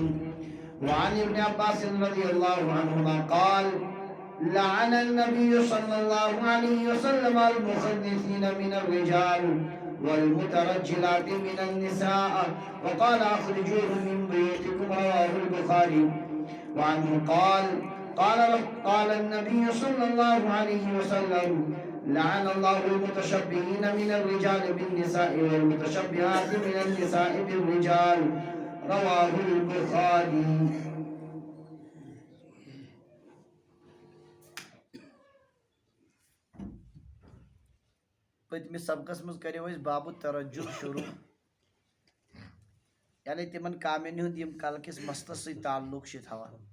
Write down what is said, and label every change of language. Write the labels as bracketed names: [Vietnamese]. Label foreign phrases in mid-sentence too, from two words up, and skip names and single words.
[Arabic] وعن ابن عباس رضي الله عنهما قال لعن النبي صلى الله عليه وسلم المخنثين من الرجال والمترجلات من النساء، وقال اخرجوهم من بيوتكم، رواه البخاري. وعنه قال النبي صلى الله عليه وسلم لعن الله المتشبهين من الرجال بالنساء والمتشبهات من النساء بالرجال، رواه البخاري. [Kashmiri] پتمس سبقس مز کرو اس باب ترجل شروع، یعنی تمن کامن ہند یم کل کس مستس سی تعلق تھوان.